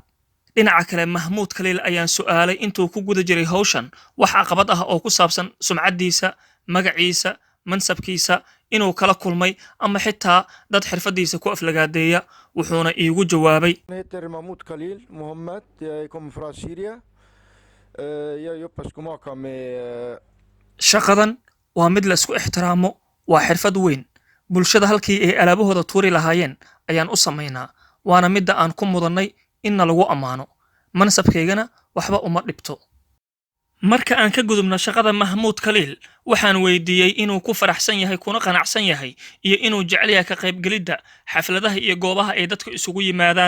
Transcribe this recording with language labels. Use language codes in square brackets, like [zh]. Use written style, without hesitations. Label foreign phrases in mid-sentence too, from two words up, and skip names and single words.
[so] dhinaca kale Mahmoud Khaliil ayaan su'aalay intuu ku guda jiray hawshan wax caqabad ah oo ku saabsan sumcadiisa, magaciisa, mansabkiisa, inuu kala kulmay ama xitaa dad xirfadiisa ku aflagaadeeya. wuxuuna iigu jawaabay [sv] Mahmoud Khaliil Mohammed, jag kommer från Syria. Jag jobbar skomakare med [so] shaqadan waa mid la isku ixtiraamo, waa xirfad weyn. bulshada halkii ay alaabahooda tuuri lahaayeen ayaan u samaynaa, waana midda aan ku mudannay inna lagu ammaano, mansabkaygana waxba uma dhibto. marka aan ka gudubno shaqada Mahmoud Khaliil waxaan weydiiyey inuu ku faraxsan yahay kuna qanacsan yahay iyo inuu jecel yahay ka qaybgelidda xafladaha iyo goobaha ay dadku isugu yimaadaan.